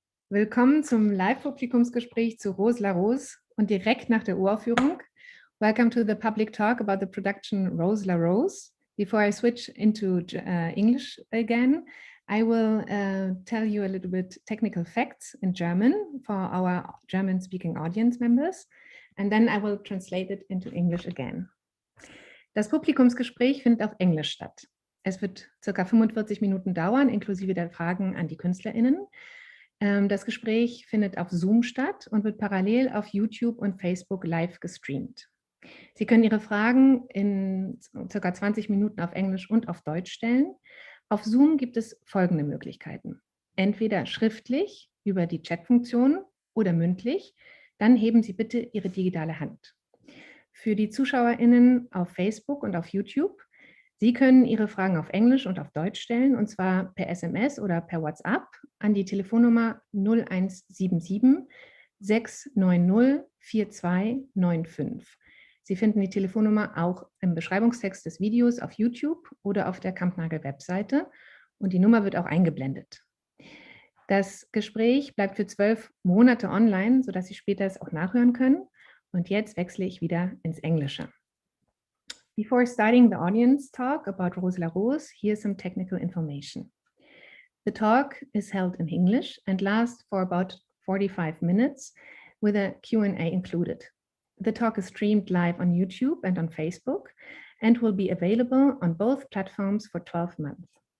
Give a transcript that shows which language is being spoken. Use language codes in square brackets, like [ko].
[de] Willkommen zum Live-Publikumsgespräch zu Rose la Rose und direkt nach der Uraufführung. [en] Welcome to the public talk about the production Rose la Rose. Before I switch into English again, I will tell you a little bit technical facts in German for our German-speaking audience members, and then I will translate it into English again. [de] Das Publikumsgespräch findet auf Englisch statt. Es wird circa 45 Minuten dauern, inklusive der Fragen an die KünstlerInnen. Das Gespräch findet auf Zoom statt und wird parallel auf YouTube und Facebook live gestreamt. Sie können Ihre Fragen in circa 20 Minuten auf Englisch und auf Deutsch stellen. Auf Zoom gibt es folgende Möglichkeiten. Entweder schriftlich über die Chatfunktion oder mündlich. Dann heben Sie bitte Ihre digitale Hand. Für die ZuschauerInnen auf Facebook und auf YouTube: Sie können Ihre Fragen auf Englisch und auf Deutsch stellen, und zwar per SMS oder per WhatsApp an die Telefonnummer 0177 690 4295. Sie finden die Telefonnummer auch im Beschreibungstext des Videos auf YouTube oder auf der Kampnagel-Webseite, und die Nummer wird auch eingeblendet. Das Gespräch bleibt für 12 Monate online, sodass Sie später es auch nachhören können. Und jetzt wechsle ich wieder ins Englische. [en] Before starting the audience talk about Rose la Rose, here's some technical information. The talk is held in English and lasts for about 45 minutes with a Q&A included. The talk is streamed live on YouTube and on Facebook and will be available on both platforms for 12 months.